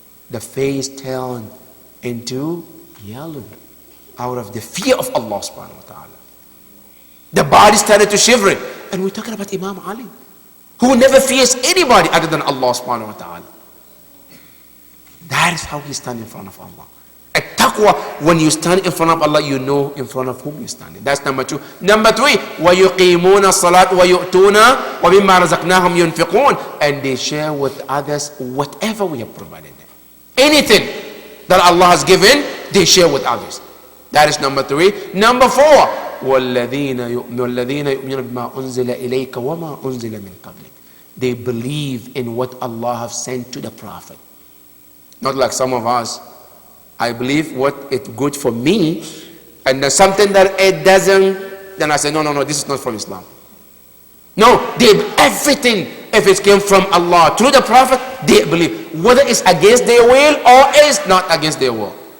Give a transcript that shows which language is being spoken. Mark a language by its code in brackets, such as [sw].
[en] The face turned into yellow out of the fear of Allah subhanahu wa ta'ala. The body started to shiver. And we're talking about Imam Ali, who never fears anybody other than Allah subhanahu wa ta'ala. That is how he stands in front of Allah. At taqwa, when you stand in front of Allah, you know in front of whom you're standing. That's number 2. Number 3, [ar] وَيُقِيمُونَ الصَّلَاةَ وَيُؤْتُونَ وَمِمَّا رَزَقْنَاهُمْ يُنْفِقُونَ. [en] And they share with others whatever we have provided them. Anything that Allah has given, they share with others. That is number 3. Number 4, [ar] وَالَّذِينَ يُؤْمِنُونَ بِمَا أُنزِلَ إِلَيْكَ وَمَا أُنزِلَ مِنْ قَبْلِكَ. [en] They believe in what Allah has sent to the Prophet. Not like some of us. I believe what is good for me, and there's something that it doesn't, then I say, no, this is not from Islam. No, everything, if it came from Allah through the Prophet, they believe, whether it's against their will or it's not against their will.